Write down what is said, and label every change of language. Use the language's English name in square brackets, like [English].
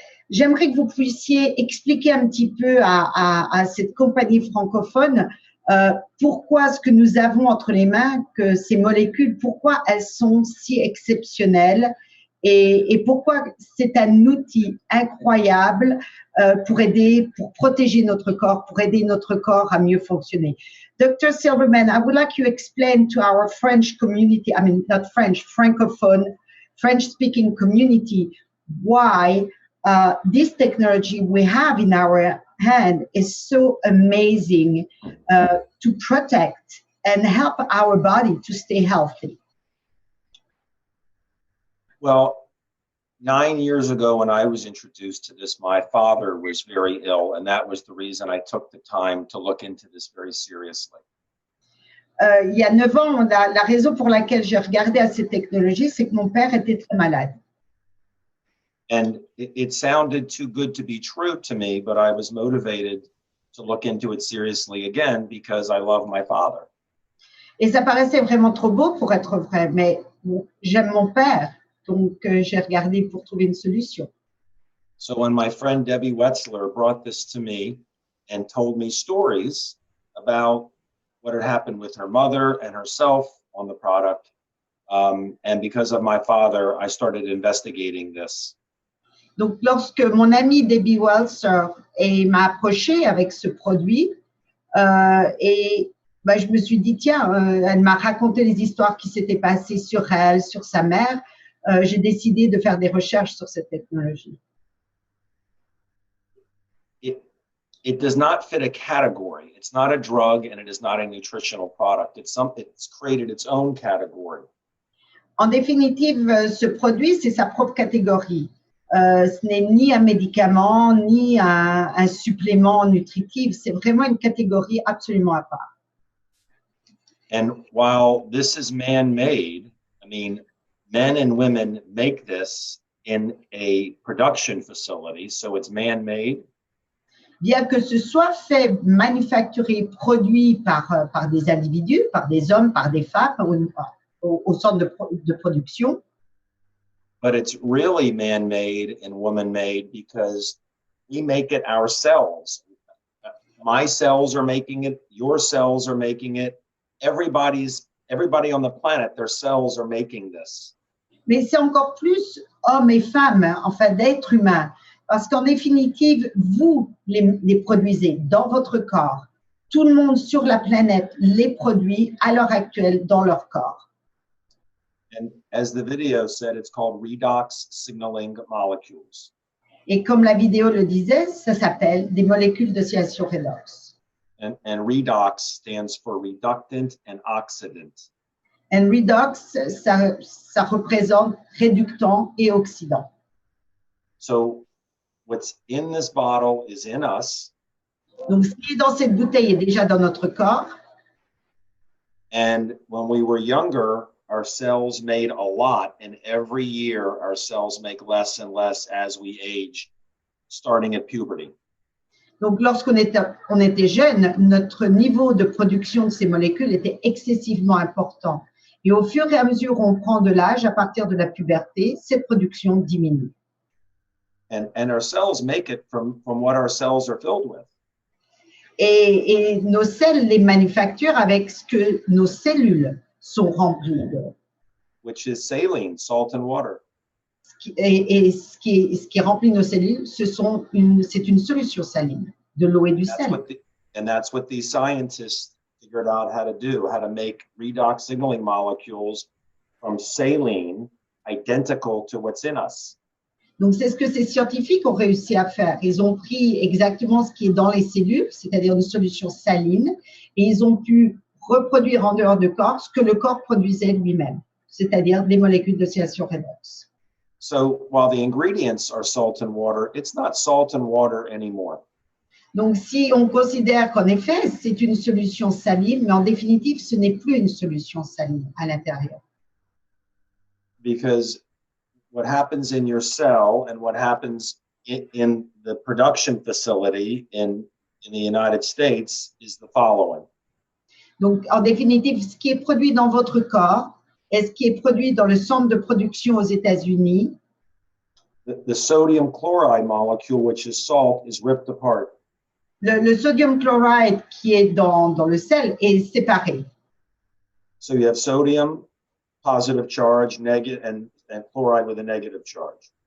[French] J'aimerais que vous puissiez expliquer un petit peu à cette compagnie francophone pourquoi ce que nous avons entre les mains, que ces molécules, pourquoi elles sont si exceptionnelles et pourquoi c'est un outil incroyable pour aider, pour protéger notre corps, pour aider notre corps à mieux fonctionner. [English] Dr. Silverman, I would like you to explain to our French community, I mean, not French, Francophone, French-speaking community, why this technology we have in our hand is so amazing to protect and help our body to stay healthy. Well, 9 years ago when I was introduced to this, my father was very ill, and that was the reason I took the time to look into this very seriously. [French] Il y a 9 ans, la raison pour laquelle j'ai regardé à cette technologie, c'est que mon père était très malade. [English] And it sounded too good to be true to me, but I was motivated to look into it seriously again because I love my father. [French] Et ça paraissait vraiment trop beau pour être vrai, mais j'aime mon père, donc j'ai regardé pour trouver une solution. [English] So when my friend Debbie Wetzler brought this to me and told me stories about what had happened with her mother and herself on the product, and because of my father, I started investigating this. [French] Donc, lorsque mon amie Debbie Welser m'a approché avec ce produit, je me suis dit, tiens, elle m'a raconté les histoires qui s'étaient passées sur elle, sur sa mère, j'ai décidé de faire des recherches sur cette technologie. [English] It does not fit a category. It's not a drug and it is not a nutritional product. It's created its own category. [French] En définitive, ce produit, c'est sa propre catégorie. Ce n'est ni un médicament, ni un supplément nutritif. C'est vraiment une catégorie absolument à part. [English] And while this is man-made, I mean, men and women make this in a production facility, so it's man-made. [French] Bien que ce soit fait, manufacturé, produit par des individus, par des hommes, par des femmes, au centre de production. [English] But it's really man-made and woman-made because we make it ourselves. My cells are making it, your cells are making it, everybody on the planet, their cells are making this. [French] Mais c'est encore plus hommes et femmes, enfin d'êtres humains. Parce qu'en définitive, vous les produisez dans votre corps. Tout le monde sur la planète les produit à l'heure actuelle dans leur corps. [English] And as the video said, it's called redox signaling molecules. [French] Et comme la vidéo le disait, ça s'appelle des molécules d'oscillation redox. [English] And redox stands for reductant and oxidant. And [French] redox, ça représente réductant et oxydant. [English] So what's in this bottle is in us. [French] Donc, ce qui est dans cette bouteille est déjà dans notre corps. [English] And when we were younger, our cells made a lot, and every year our cells make less and less as we age, starting at puberty. [French] Donc, lorsqu'on était jeune, notre niveau de production de ces molécules était excessivement important. Et au fur et à mesure où on prend de l'âge, à partir de la puberté, cette production diminue. [English] And our cells make it from what our cells are filled with. [French] Et nos selles les manufacturent avec ce que nos cellules sont remplies de. [English] Which is saline, salt and water. [French] Et ce qui remplit nos cellules, c'est une solution saline, de l'eau et du sel. [English] And that's what these scientists figured out how to do, how to make redox signaling molecules from saline identical to what's in us. [French] Donc, c'est ce que ces scientifiques ont réussi à faire. Ils ont pris exactement ce qui est dans les cellules, c'est-à-dire une solution saline, et ils ont pu reproduire en dehors du corps ce que le corps produisait lui-même, c'est-à-dire des molécules d'oxydation redox. [English] So while the ingredients are salt and water, it's not salt and water anymore. [French] Donc, si on considère qu'en effet, c'est une solution saline, mais en définitive, ce n'est plus une solution saline à l'intérieur. [English] Because what happens in your cell and what happens in the production facility in the United States is the following. [French] Donc, en définitive, ce qui est produit dans votre corps et ce qui est produit dans le centre de production aux États-Unis, [English] The sodium chloride molecule, which is salt, is ripped apart. [French] le sodium chloride qui est dans le sel est séparé. [English] So you have sodium, positive charge, negative, and chloride with a negative charge.